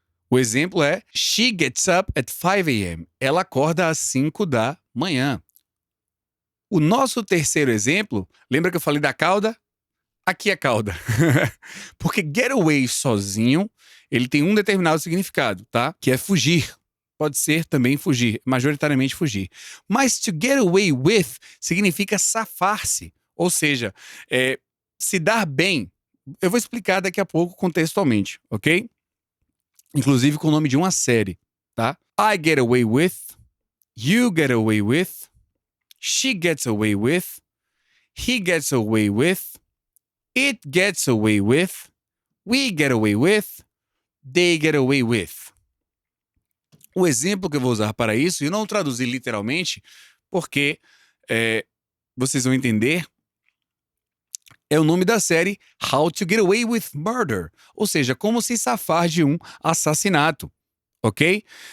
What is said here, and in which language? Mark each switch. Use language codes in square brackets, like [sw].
[pt] O exemplo é [en] she gets up at 5 a.m. [pt] Ela acorda às 5 da manhã. O nosso terceiro exemplo, lembra que eu falei da cauda? Aqui é cauda. Porque get away sozinho, ele tem um determinado significado, tá? Que é fugir. Pode ser também fugir, majoritariamente fugir. Mas to get away with significa safar-se. Ou seja, se dar bem. Eu vou explicar daqui a pouco contextualmente, ok? Inclusive com o nome de uma série, tá? [en] I get away with, you get away with, she gets away with, he gets away with, it gets away with, we get away with, they get away with. [pt] O exemplo que eu vou usar para isso, e não traduzir literalmente, porque vocês vão entender, é o nome da série How to Get Away with Murder, ou seja, como se safar de um assassinato, ok?